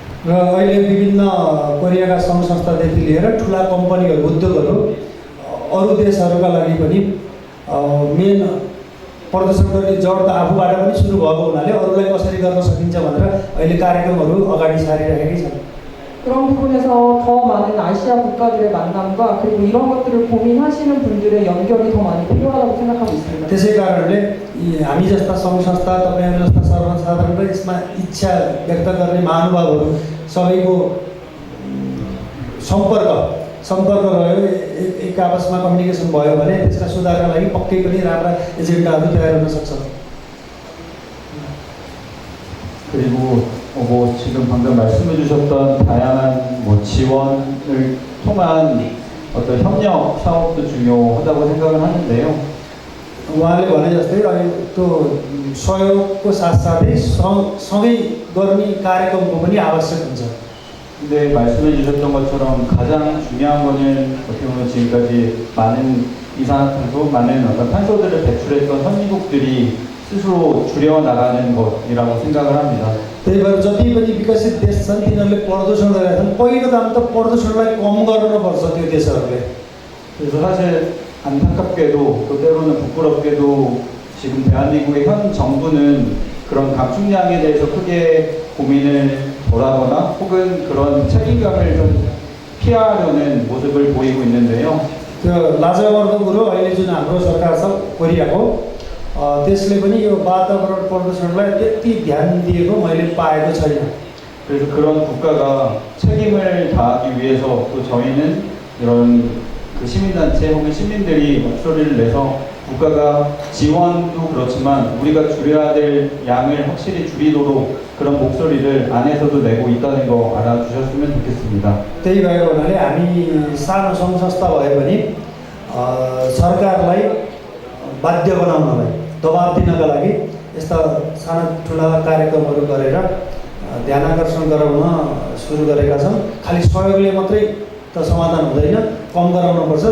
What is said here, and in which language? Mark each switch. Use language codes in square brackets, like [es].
[ne] र अहिले विभिन्न कोरियाका सङ्घ संस्थादेखि लिएर ठुला कम्पनीहरू उद्योगहरू अरू देशहरूका लागि पनि मेन प्रदूषण गर्ने जड त आफूबाट पनि सुरु भएको हुनाले अरूलाई कसरी गर्न सकिन्छ भनेर अहिले कार्यक्रमहरू अगाडि सारिरहेकै छन्। [ko] 그런 부분에서 더 많은 아시아 국가들의 만남과 그리고 이런 것들을 고민하시는 분들의 연결이 더 많이 필요하다고 생각하고 있습니다. [ne] त्यसै कारणले हामी जस्ता सङ्घ संस्था तपाईँहरू जस्ता सर्वसाधारण र यसमा इच्छा व्यक्त गर्ने महानुभावहरू सबैको सम्पर्क रह्यो एक आपसमा कम्युनिकेसन भयो भने त्यसका सुधारका लागि पक्कै पनि राम्रा एजेन्डाहरू तयार हुन सक्छ। [ko] 그리고 뭐 지금 방금 말씀해 주셨던 다양한 뭐 지원을 통한 어떤 협력 사업도 중요하다고 생각을 하는데요. [ne] उहाँले भने जस्तै अहिले त्यो सहयोगको साथसाथै सँगै गर्ने कार्यक्रमको पनि आवश्यक हुन्छ। [ko] 근데 말씀해 주셨던 것처럼 가장 중요한 거는 어떻게 보면 지금까지 많은 이산화탄소, 많은 어떤 탄소들을 배출했던 선진국들이 스스로 줄여나가는 것이라고 생각을 합니다. [ne] त्यही भएर जति पनि विकसित देश छन् तिनीहरूले प्रदूषण गरेका छन्। पहिलो काम त प्रदूषणलाई कम गर्नुपर्छ त्यो देशहरूले। [ko] 그래서 사실 안타깝게도 또 때로는 부끄럽게도 지금 대한민국의 현 정부는 그런 감축량에 대해서 크게 고민을 덜하거나 혹은 그런 책임감을 좀 피하려는 모습을 보이고 있는데요. [ne] त्यो लाजमर्दो कुरो अहिले जुन हाम्रो सरकार छ कोरियाको त्यसले पनि यो वातावरण प्रदूषणलाई त्यति ध्यान दिएको मैले पाएको छैन। [ko] 그래서 그런 국가가 책임을 다하기 위해서 또 저희는 이런 그 시민단체 혹은 시민들이 목소리를 내서 국가가 지원도 그렇지만 우리가 줄여야 될 양을 확실히 줄이도록 그런 목소리를 안에서도 내고 있다는 거 알아주셨으면 좋겠습니다. [ne] त्यही भएको हुनाले हामी सानो सङ्घ संस्था भए पनि सरकारलाई बाध्य बनाउनलाई दबाब दिनका लागि यस्ता साना ठुला कार्यक्रमहरू गरेर ध्यानाकर्षण गराउन सुरु गरेका छौँ। खालि सहयोगले मात्रै त समाधान हुँदैन, कम गराउनुपर्छ।